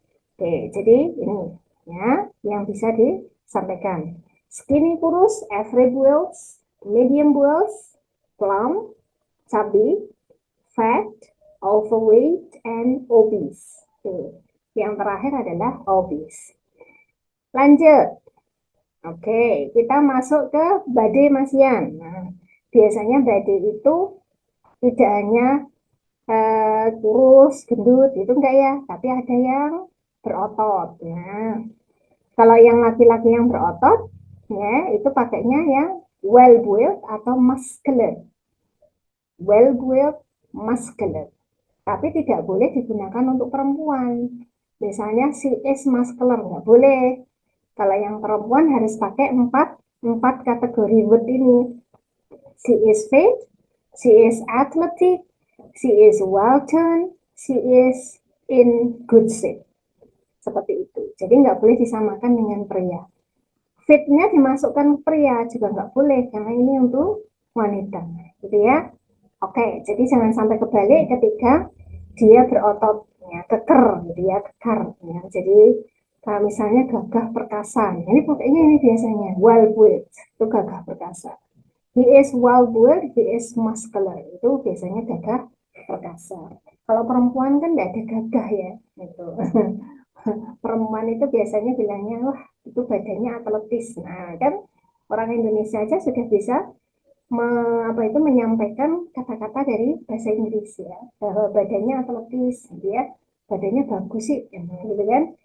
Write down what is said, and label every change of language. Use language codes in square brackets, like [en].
[id] Oke, jadi ini ya yang bisa disampaikan. [en] Skinny [id] kurus, [en] average build, medium build, plump, chubby, fat, overweight, and obese. [id] Oke. Yang terakhir adalah obese. Lanjut. Oke, kita masuk ke badai masian. Nah, biasanya badai itu tidak hanya kurus, gendut, itu enggak ya, tapi ada yang berotot. Nah, kalau yang laki-laki yang berotot, ya itu pakainya yang well built atau muscular. [en] Well built, muscular. [id] Tapi tidak boleh digunakan untuk perempuan. Misalnya [en] si is muscular, [id] nggak boleh. Kalau yang perempuan harus pakai empat kategori word ini. [en] She is fit, she is athletic, she is well toned, she is in good shape. [id] Seperti itu. Jadi nggak boleh disamakan dengan pria. Fitnya dimasukkan pria juga nggak boleh, karena ini untuk wanita, gitu ya. Oke, jadi jangan sampai kebalik ketika dia berotot, ya, keker, gitu ya, kekar. Ya. Jadi kalau misalnya gagah perkasa, ini pakainya ini biasanya well built, itu gagah perkasa. [en] He is well built, he is muscular. [id] Itu biasanya gagah perkasa. Kalau perempuan kan nggak ada gagah ya. Itu. Perempuan itu biasanya bilangnya, wah itu badannya atletis. Nah kan orang Indonesia aja sudah bisa menyampaikan kata-kata dari bahasa Inggris ya, bahwa badannya atletis, dia badannya bagus sih, gitu kan.